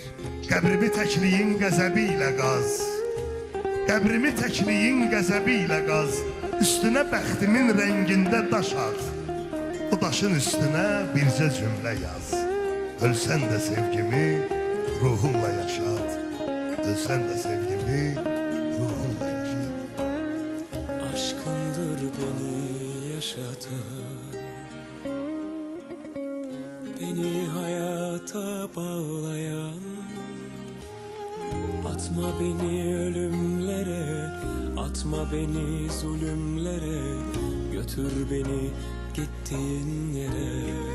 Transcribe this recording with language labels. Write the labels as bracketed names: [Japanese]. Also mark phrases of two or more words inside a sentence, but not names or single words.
[Azerbaijani] Qəbrimi təkliyin qəzəbi ilə qaz, qəbrimi təkliyin qəzəbi ilə qaz, üstünə bəxtimin rəngində daş at, o daşın üstünə bircə cümlə yaz. Ölsən də sevgimi ruhumla yaşat, ölsən də sevgimi ruhumla yaşat. [Turkish] Aşkındır beni yaşatan, beni hayata bağlayan. Atma beni ölümlere, atma beni zulümlere, götür beni gittiğin yere.